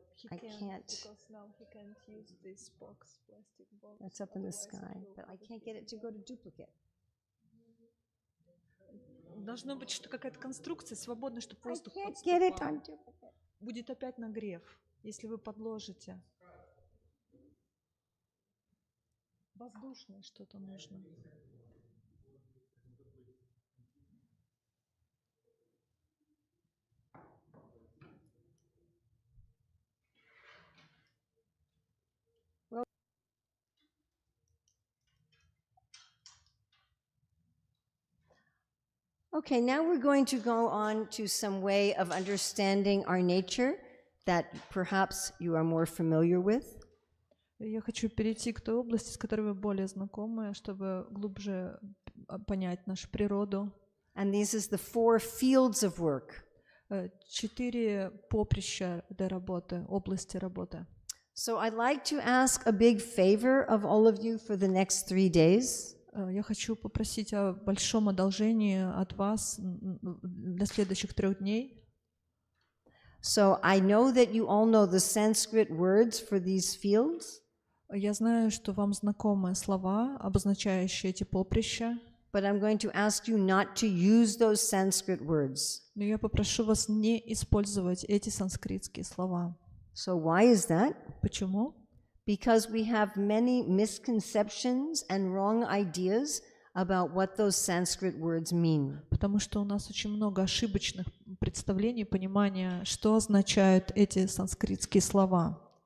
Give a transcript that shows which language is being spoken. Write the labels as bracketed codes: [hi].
[en] I can't. Because now he can't use this box, plastic box. That's up in the sky, but I can't get it to go to duplicate. [ru] Должно быть что какая-то конструкция свободная, чтобы воздух [en] I can't get it [ru] подступал. [en] on duplicate. [ru] Будет опять нагрев, если вы подложите. Воздушное что-то нужно. [en] Okay, now we're going to go on to some way of understanding our nature that perhaps you are more familiar with. [ru] Я хочу перейти к той области, с которой вы более знакомы, чтобы глубже понять нашу природу. [en] And these is the 4 fields of work. [ru] 4 поприща для работы, области работы. [en] So I'd like to ask a big favor of all of you for the next 3 days. [ru] Я хочу попросить о большом одолжении от вас для следующих 3 дней. [en] So I know that you all know the Sanskrit words for these fields. [ru] Я знаю, что вам знакомы слова, обозначающие эти поприща. [en] But I'm going to ask you not to use those Sanskrit words. [ru] Но я попрошу вас не использовать эти санскритские слова. [en] So why is that? [ru] Почему? [en] Because we have many misconceptions and wrong ideas about what those Sanskrit words mean. [ru] Потому что у нас очень много ошибочных представлений, понимания, что означают эти санскритские слова.